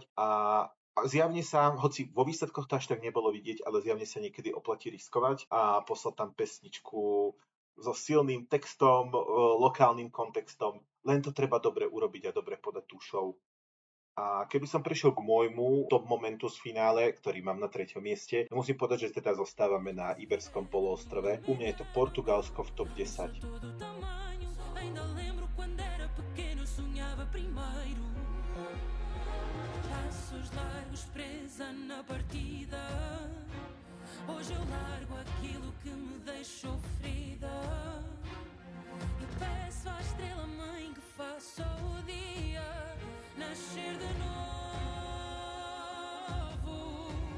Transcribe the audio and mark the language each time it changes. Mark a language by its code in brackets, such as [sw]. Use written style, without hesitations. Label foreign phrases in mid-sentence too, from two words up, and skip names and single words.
[sk] A zjavne sa, hoci vo výsledkoch to až tak nebolo vidieť, ale zjavne sa niekedy oplatí riskovať a poslať tam pesničku so silným textom, lokálnym kontextom. Len to treba dobre urobiť a dobre podať tú show. A keby som prišiel k môjmu top momentu z finále, ktorý mám na 3. mieste, musím povedať, že teda zostávame na Iberskom poloostrove. U mňa je to Portugalsko v top 10. [pt] Hoje eu largo aquilo que me deixou ferida e peço à estrela mãe que faça o dia nascer de novo.